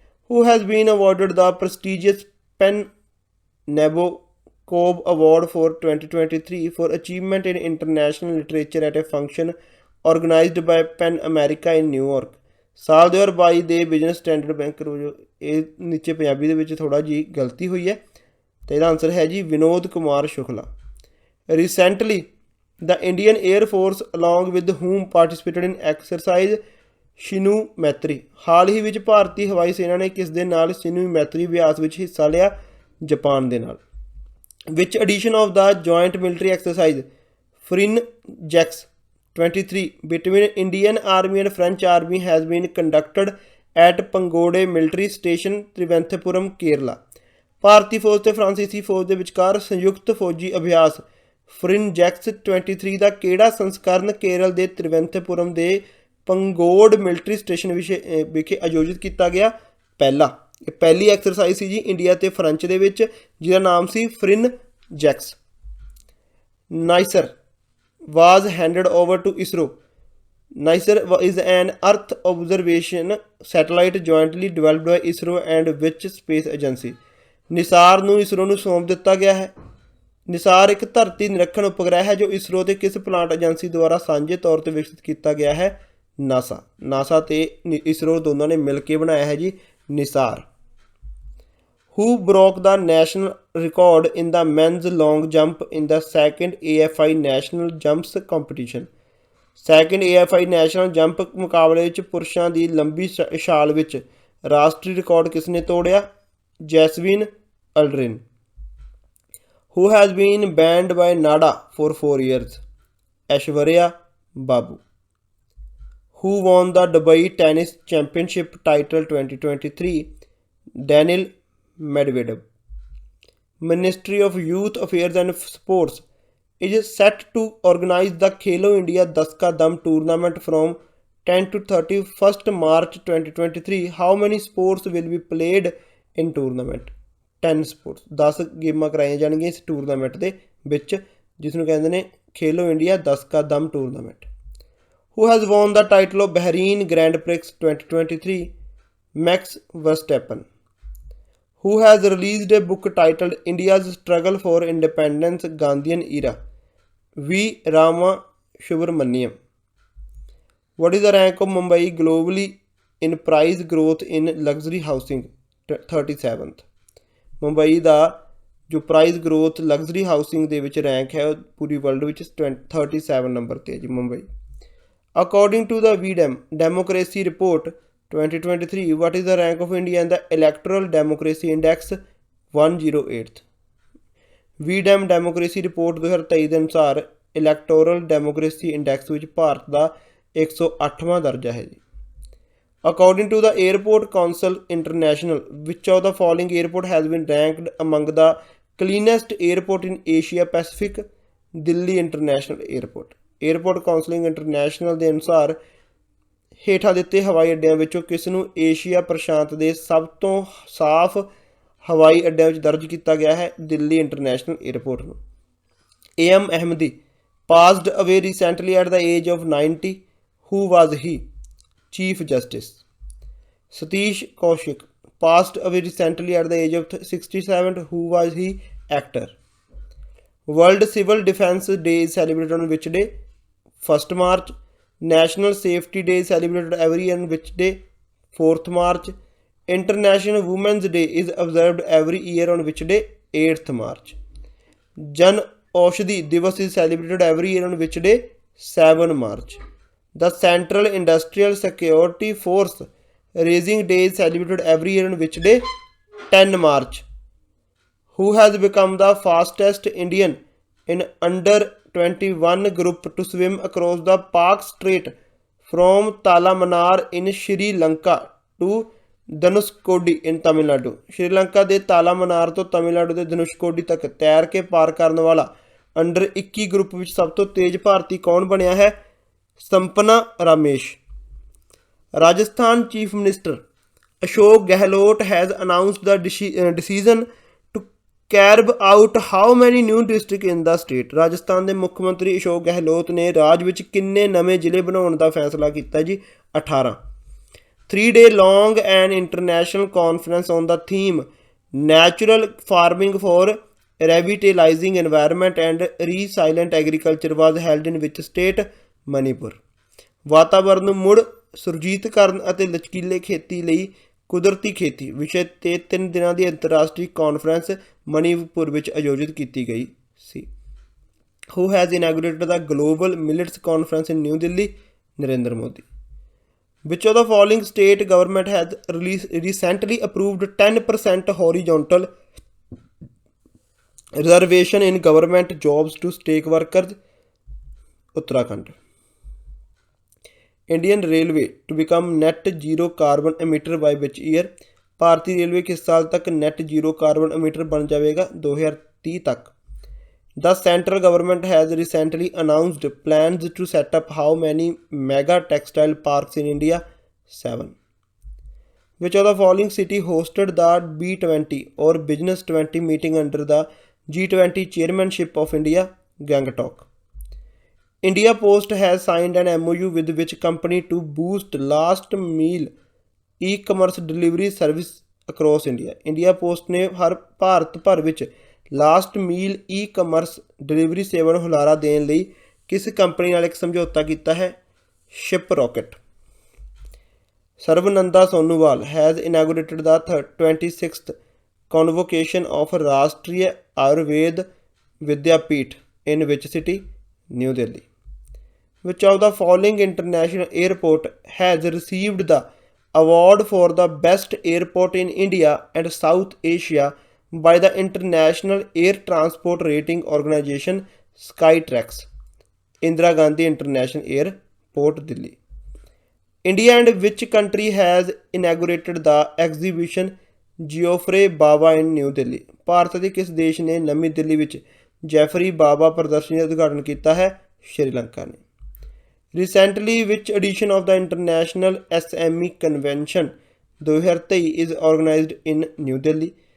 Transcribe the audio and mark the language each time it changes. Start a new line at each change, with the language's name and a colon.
English: Who has been awarded the prestigious PEN Nabokov Award for 2023 for achievement in international literature at a function organized by PEN America in New York?
Punjabi: ਸਾਲ 2022 ਦੇ business standard banker ਵਜੋਂ, ਇਹ ਨੀਚੇ ਪੰਜਾਬੀ ਦੇ ਵਿੱਚ ਥੋੜ੍ਹਾ ਜਿਹੀ ਗਲਤੀ ਹੋਈ ਹੈ, ਅਤੇ ਇਹਦਾ ਆਨਸਰ ਹੈ ਜੀ Vinod Kumar Shukla.
English: Recently, the Indian Air Force along with whom participated in exercise Shinyuu Maitri?
Punjabi: ਹਾਲ ਹੀ ਵਿੱਚ ਭਾਰਤੀ ਹਵਾਈ ਸੈਨਾ ਨੇ ਕਿਸ ਦੇ ਨਾਲ ਸ਼ਿਨੂ ਮੈਤਰੀ ਅਭਿਆਸ ਵਿੱਚ ਹਿੱਸਾ ਲਿਆ? ਜਾਪਾਨ ਦੇ ਨਾਲ।
English: Which edition of the joint military exercise FRINJEX 23 between Indian Army and French Army has been conducted at Pangode Military Station, Trivandrum, Kerala?
Punjabi: ਭਾਰਤੀ ਫੌਜ ਤੇ ਫਰਾਂਸੀਸੀ ਫੌਜ ਦੇ ਵਿਚਕਾਰ ਸੰਯੁਕਤ ਫੌਜੀ ਅਭਿਆਸ FRINJEX 23 ਦਾ ਕਿਹੜਾ ਸੰਸਕਰਨ ਕੇਰਲ ਦੇ ਤ੍ਰਿਵੰਤਪੁਰਮ ਦੇ ਪੰਗੋਡ ਮਿਲਟਰੀ ਸਟੇਸ਼ਨ ਵਿਖੇ ਆਯੋਜਿਤ ਕੀਤਾ ਗਿਆ? ਪਹਿਲਾ। ਇਹ ਪਹਿਲੀ ਐਕਸਰਸਾਈਜ਼ ਸੀ ਜੀ ਇੰਡੀਆ ਤੇ ਫਰੈਂਚ ਦੇ ਵਿੱਚ, ਜਿਹਦਾ ਨਾਮ ਸੀ FRINJEX।
English: NICER was handed over to ISRO. NICER is an Earth observation satellite jointly developed by ISRO and which space agency?
Punjabi: Nisar ਨੂੰ ਇਸਰੋ ਨੂੰ ਸੌਂਪ ਦਿੱਤਾ ਗਿਆ ਹੈ। ਨਿਸਾਰ ਇੱਕ ਧਰਤੀ ਨਿਰੀਖਣ ਉਪਗ੍ਰਹਿ ਹੈ ਜੋ ਇਸਰੋ ਤੇ ਕਿਸ ਪਲਾਂਟ ਏਜੰਸੀ ਦੁਆਰਾ ਸਾਂਝੇ ਤੌਰ ਤੇ ਵਿਕਸਿਤ ਕੀਤਾ ਗਿਆ ਹੈ? ਨਾਸਾ ਤੇ ਇਸਰੋ ਦੋਨਾਂ ਨੇ ਮਿਲ ਕੇ ਬਣਾਇਆ ਹੈ ਜੀ Nisar.
English: Who broke the national record in the men's long jump in the second AFI National Jumps competition?
Punjabi: Second AFI national jump ਮੁਕਾਬਲੇ ਵਿੱਚ ਪੁਰਸ਼ਾਂ ਦੀ ਲੰਬੀ ਛਾਲ ਵਿੱਚ ਰਾਸ਼ਟਰੀ ਰਿਕਾਰਡ ਕਿਸ ਨੇ ਤੋੜਿਆ? ਜੈਸਵਿਨ ਅਲਡਰਿਨ।
English: Who has been banned by NADA for 4 years? Aishwarya Babu. Who won the Dubai Tennis Championship title 2023? Daniil Medvedev। Ministry of Youth Affairs and Sports is set to organize the Khelo India 10 Ka Dam tournament from 10 to 31st March 2023. How many sports will be played in tournament? 10 sports।
Punjabi: 10 ਗੇਮਾਂ ਕਰਾਈਆਂ ਜਾਣਗੀਆਂ ਇਸ tournament ਦੇ ਵਿੱਚ, ਜਿਸ ਨੂੰ ਕਹਿੰਦੇ ਨੇ ਖੇਲੋ ਇੰਡੀਆ 10 ਕਾ ਦਮ tournament.
English: Who has won the title of Bahrain Grand Prix 2023? Max Verstappen। Who has released a book titled India's Struggle for Independence Gandhian Era? V. Rama Subramaniam। What is the rank of Mumbai globally in price growth in luxury housing? 37th।
Punjabi: Mumbai ਦਾ ਜੋ price growth luxury housing ਦੇ ਵਿੱਚ rank ਹੈ ਉਹ ਪੂਰੀ world ਵਿੱਚ 37 number 'ਤੇ ਹੈ ਜੀ Mumbai.
English: According to the VDEM democracy report 2023, what is the rank of India in the Electoral Democracy Index? 108th।
Punjabi: VDEM democracy report 2023 ਦੇ ਅਨੁਸਾਰ ਇਲੈਕਟੋਰਲ ਡੈਮੋਕ੍ਰੇਸੀ ਇੰਡੈਕਸ ਵਿੱਚ ਭਾਰਤ ਦਾ 108ਵਾਂ ਦਰਜਾ ਹੈ ਜੀ।
English: According to the Airport Council International, which of the following airport has been ranked among the cleanest airport in Asia Pacific? Delhi International Airport।
Punjabi: Airport Council International ਦੇ ਅਨੁਸਾਰ ਹੇਠਾਂ ਦਿੱਤੇ ਹਵਾਈ ਅੱਡਿਆਂ ਵਿੱਚੋਂ ਕਿਸ ਨੂੰ ਏਸ਼ੀਆ ਪ੍ਰਸ਼ਾਂਤ ਦੇ ਸਭ ਤੋਂ ਸਾਫ਼ ਹਵਾਈ ਅੱਡਿਆਂ ਵਿੱਚ ਦਰਜ ਕੀਤਾ ਗਿਆ ਹੈ? ਦਿੱਲੀ ਇੰਟਰਨੈਸ਼ਨਲ ਏਅਰਪੋਰਟ ਨੂੰ।
English: AM Ahmedi passed away recently at the age of 90. Who was he? Chief Justice। Satish Kaushik passed away recently at the age of 67. Who was he? Actor। World Civil Defence Day is celebrated on which day? 1st March। National Safety Day is celebrated every year on which day? 4th March। International Women's Day is observed every year on which day? 8th March। Jan Aushadhi Divas is celebrated every year on which day? 7 March। The Central Industrial Security Force Raising Day is celebrated every year on which day? 10 March। Who has become the fastest Indian in under 21 group to swim across the Pak Strait from Talamanar in Sri Lanka to Dhanushkodi in Tamil Nadu?
Punjabi: Sri Lanka ਦੇ ਤਾਲਾਮਨਾਰ ਤੋਂ ਤਮਿਲਨਾਡੂ ਦੇ ਧਨੁਸ਼ਕੋਡੀ ਤੱਕ ਤੈਰ ਕੇ ਪਾਰ ਕਰਨ ਵਾਲਾ under 21 group ਵਿੱਚ ਸਭ ਤੋਂ ਤੇਜ਼ ਭਾਰਤੀ ਕੌਣ ਬਣਿਆ ਹੈ?
English: Sampna Ramesh. Rajasthan chief minister Ashok Gehlot has announced the decision to carve out how many new district in the state.
Punjabi: Rajasthan ਦੇ ਮੁੱਖ ਮੰਤਰੀ ਅਸ਼ੋਕ ਗਹਿਲੋਤ ਨੇ ਰਾਜ ਵਿੱਚ ਕਿੰਨੇ ਨਵੇਂ ਜ਼ਿਲ੍ਹੇ ਬਣਾਉਣ ਦਾ ਫੈਸਲਾ ਕੀਤਾ ਜੀ? 18।
English: 3-day long an international conference on the theme natural farming for revitalizing environment and resilient agriculture was held in which state?
Punjabi: Manipur. ਵਾਤਾਵਰਨ ਨੂੰ ਮੁੜ ਸੁਰਜੀਤ ਕਰਨ ਅਤੇ ਲਚਕੀਲੇ ਖੇਤੀ ਲਈ ਕੁਦਰਤੀ ਖੇਤੀ ਵਿਸ਼ੇ 'ਤੇ 3 ਦਿਨਾਂ ਦੀ ਅੰਤਰਰਾਸ਼ਟਰੀ ਕਾਨਫਰੰਸ ਮਣੀਪੁਰ ਵਿੱਚ ਆਯੋਜਿਤ ਕੀਤੀ ਗਈ ਸੀ।
English: Who has inaugurated the Global Millets Conference in New Delhi? Narendra Modi. Which of the following state government has recently approved 10% horizontal reservation in government jobs to state workers?
Hindi: Uttarakhand.
English: Indian railway to become net zero carbon emitter by which year?
Hindi: भारतीय railway किस साल तक net zero carbon emitter बन जाएगा? 2030 तक।
English: The central government has recently announced plans to set up how many mega textile parks in India? 7। Which of the following city hosted the B20 और business 20 meeting under the G20 chairmanship of India? Gangtok. India Post has signed an MOU with which company to boost last meal e-commerce delivery service across India?
Punjabi: India Post ਨੇ ਭਾਰਤ ਭਰ ਵਿੱਚ last ਮੀਲ e-commerce delivery ਸੇਵਾ ਨੂੰ ਹੁਲਾਰਾ ਦੇਣ ਲਈ ਕਿਸ company ਨਾਲ ਇੱਕ ਸਮਝੌਤਾ ਕੀਤਾ ਹੈ? Ship rocket.
English: Sarbananda Sonowal has inaugurated the 26th convocation of Rashtriya Ayurved Vidyapeeth in which city? New Delhi. Which of the following international airport has received the award for the best airport in India and South Asia by the International Air Transport Rating Organization Skytrax? Indira Gandhi International Airport, Delhi. India and which country has inaugurated the exhibition Geoffrey Baba in New Delhi?
Punjabi: Bharat ਦੇ ਕਿਸ ਦੇਸ਼ ਨੇ ਨਵੀਂ ਦਿੱਲੀ ਵਿੱਚ Jeffrey ਬਾਬਾ ਪ੍ਰਦਰਸ਼ਨੀ ਦਾ ਉਦਘਾਟਨ ਕੀਤਾ ਹੈ? ਸ਼੍ਰੀਲੰਕਾ ਨੇ।
English: Recently, which edition of the International SME Convention 2023 is organized in New Delhi?